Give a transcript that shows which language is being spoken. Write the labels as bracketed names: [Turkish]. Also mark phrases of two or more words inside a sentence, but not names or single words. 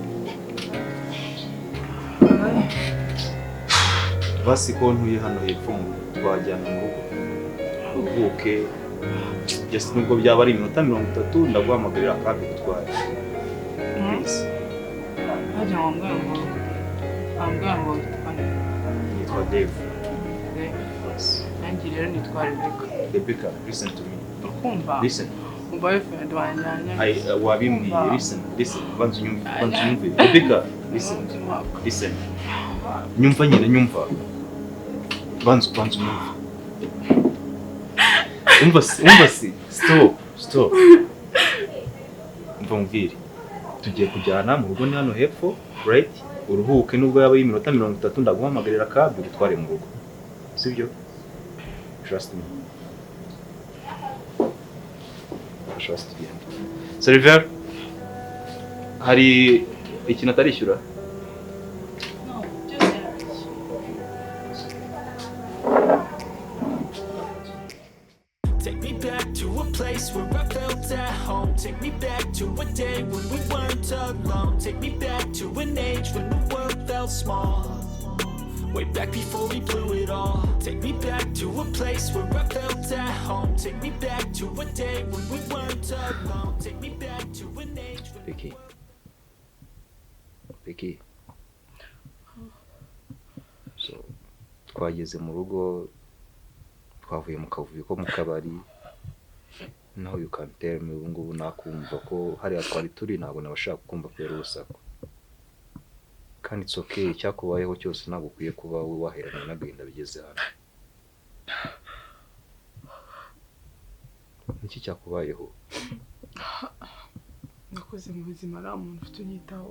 [Kinyarwanda] Basi ko ntuye hano hepfo twajyana mu rugo uvuke just nubwo byaba ari iminota 30 ndaguhamagarira akabi gutwara. [English] Please. [Kinyarwanda] Hajya wambwira ngo Nitwa Dave. Nanjye rero nitwa [English] Rebecca, listen to me. [Kinyarwanda] Ukumva? [English] Listen. [Kinyarwanda] Boyfriend wanjye. Wabimbwiye, listen. Banza unyumve. Rebecca, listen. Nyumva nyine nyumva. Banza unyumve. Umva si. Stop. Umva mubwire. Tugiye kujyana mu rugo ni hano hepfo, right? Uruhuke nubwo yaba ari iminota 30 ndaguhamagarira akabi gutware mu rugo. Sibyo? [English] Trust me. Trust me. Server, [Kinyarwanda] hari ikintu atarishyura? [English] No, just Take me back to a place where I felt at home. Take me back to a day when we weren't alone. Take me back to an age when the world felt small. Way back before we blew it all. Take me back to a place where I felt at home. Take me back to a day when we weren't alone. Take me back to an age when... Becky. So, [Kinyarwanda] twageze mu rugo, twavuye mu kavuyo ko mu kabari. [English] Now you can tell me [Kinyarwanda] ubu ngubu nakumva ko hariya twari turi ntabwo nabashaka kumva kubera urusaku. Kandi [English] it's okay, [Kinyarwanda] cyakubayeho cyose ntabwo ukwiye kuba waheranye n'agahinda bigeze hano. Niki cyakubayeho? nakoze mu buzima nta muntu ufite unyitaho.